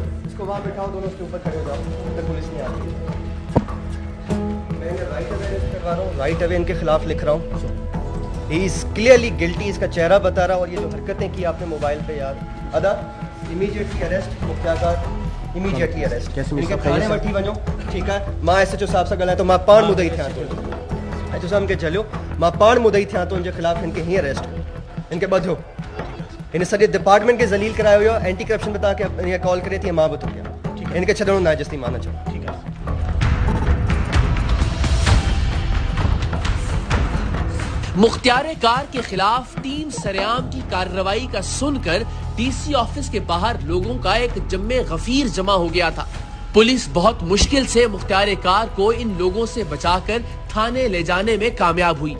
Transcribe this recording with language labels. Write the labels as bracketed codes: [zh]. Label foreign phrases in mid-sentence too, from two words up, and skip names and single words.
[ur] اس کو وہاں بٹھاؤ، دونوں اس کے اوپر کھڑے ہو جاؤ، پولیس نہیں آتی. [en] right away [ur] ان کے خلاف لکھ رہا ہوں, [en] he is clearly guilty, [ur] اس کا چہرہ بتا رہا، اور یہ جو حرکتیں کی آپ نے موبائل پے یار ادا, [en] immediately arrest, [ur] मुख्तार [en] immediately arrest, [sd] इनके थाने वठी वञो, [ur] ٹھیک ہے. [sd] मां एसएचओ साहब सां ॻाल्हाए तो मां पाण मुदई थियां थो, एसएचओ साहब खे चलियो मां पाण मुदई थियां थो, इनके खिलाफ इनके हीअं अरेस्ट, इनके ॿधो, इन सॼे डिपार्टमेंट खे ज़लील करायो हुयो, [en] anti corruption [sd] पे तव्हांखे कॉल करे थी, मां बि थो कयां, इनके छॾणो न आहे जेसिताईं मां न चवां, [ur] ٹھیک ہے. مختار کار کے خلاف ٹیم سرعام کی کارروائی کا سن کر ڈی سی آفس کے باہر لوگوں کا ایک جمِ غفیر جمع ہو گیا تھا. پولیس بہت مشکل سے مختار کار کو ان لوگوں سے بچا کر تھانے لے جانے میں کامیاب ہوئی.